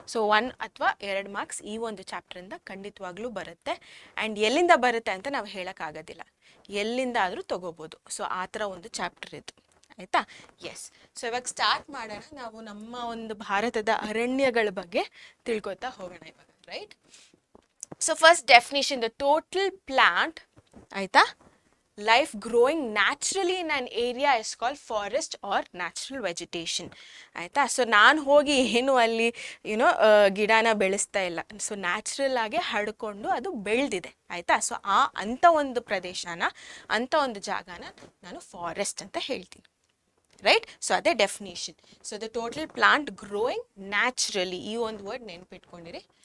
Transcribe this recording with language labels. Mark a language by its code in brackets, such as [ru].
[kn] So 1 ಅಥವಾ 2 marks ಈ ಒಂದು ಚಾಪ್ಟ್ರಿಂದ ಖಂಡಿತವಾಗ್ಲೂ ಬರುತ್ತೆ. ಆ್ಯಂಡ್ ಎಲ್ಲಿಂದ ಬರುತ್ತೆ ಅಂತ ನಾವು ಹೇಳೋಕ್ಕಾಗೋದಿಲ್ಲ, ಎಲ್ಲಿಂದ ಆದರೂ ತೊಗೋಬೋದು. ಸೊ ಆ ಥರ ಒಂದು ಚಾಪ್ಟರ್ ಇದು, ಆಯಿತಾ. ಎಸ್, ಸೊ ಇವಾಗ ಸ್ಟಾರ್ಟ್ ಮಾಡೋಣ. ನಾವು ನಮ್ಮ ಒಂದು ಭಾರತದ ಅರಣ್ಯಗಳ ಬಗ್ಗೆ ತಿಳ್ಕೊತಾ ಹೋಗೋಣ ಇವಾಗ, right. [en] so first definition, the total plant, [kn] ಆಯಿತಾ, [en] life growing naturally in an area is called forest or natural vegetation, ಆಯಿತಾ. [kn] ಸೊ ನಾನು ಹೋಗಿ ಏನು ಅಲ್ಲಿ ಗಿಡನ ಬೆಳೆಸ್ತಾ ಇಲ್ಲ. ಸೊ ನ್ಯಾಚುರಲ್ ಆಗಿ ಹಡ್ಕೊಂಡು ಅದು ಬೆಳೆದಿದೆ, ಆಯಿತಾ. ಸೊ ಅಂಥ ಒಂದು ಪ್ರದೇಶನ, ಅಂಥ ಒಂದು ಜಾಗನ ನಾನು ಫಾರೆಸ್ಟ್ ಅಂತ ಹೇಳ್ತೀನಿ, ರೈಟ್. ಸೊ ಅದೇ definition. [en] so the total plant growing naturally, [kn] ಈ ಒಂದು ವರ್ಡ್ ನೆನ್ಪಿಟ್ಕೊಂಡಿರಿ.